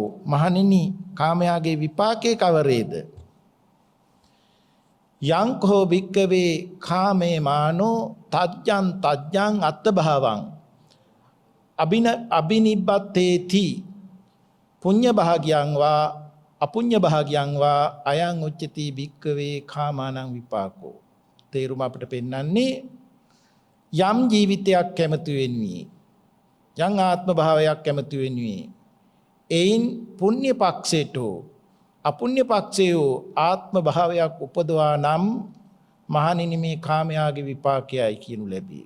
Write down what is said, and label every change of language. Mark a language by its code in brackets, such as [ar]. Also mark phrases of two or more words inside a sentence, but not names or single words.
[si] මහණෙනි කාමයාගේ විපාකේ කවරේද? [pi] යංකෝ භික්කවේ කාමේ මානෝ තජ්ජං අත්තභාවං අබිනිබ්බත්තේති පුඤ්ඤ භාග්‍යං වා අපුඤ්ඤ භාග්‍යං වා අයං උච්චති භික්කවේ කාමානං විපාකෝ. [si] තේරුම අපිට පෙන්වන්නේ යම් ජීවිතයක් කැමති වෙන්නේ යම් ආත්ම භාවයක් කැමති වෙන්නේ එයින් පුණ්‍ය පක්ෂයට අපුණ්‍ය පක්ෂයේ ආත්ම භාවයක් උපදවා නම් මහණෙනි මේ කාමයාගේ විපාකයයි කියනු ලැබේ.